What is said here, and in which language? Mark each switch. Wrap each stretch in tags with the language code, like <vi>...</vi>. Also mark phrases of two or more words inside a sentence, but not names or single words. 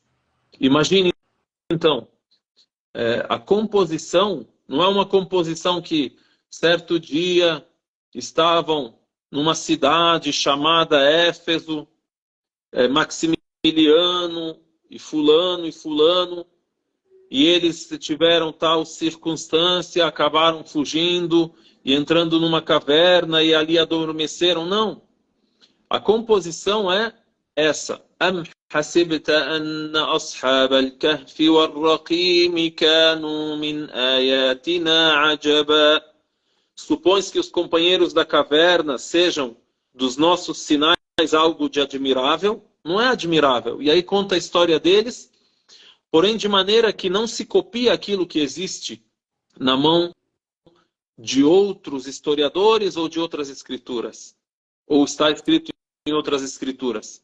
<pt>Imagine, então, a composição não é uma composição que certo dia estavam numa cidade chamada Éfeso, Maximiliano e fulano, e eles tiveram tal circunstância, acabaram fugindo e entrando numa caverna e ali adormeceram. Não. A composição é essa.</pt> <ar>أم حسبت أن أصحاب الكهف والرقيم كانوا من آياتنا عجبا.</ar> <pt>Supões que os companheiros da caverna sejam dos nossos sinais algo de admirável? Não é admirável. E aí conta a história deles, porém de maneira que não se copia aquilo que existe na mão de outros historiadores ou de outras escrituras, ou está escrito em outras escrituras.</pt>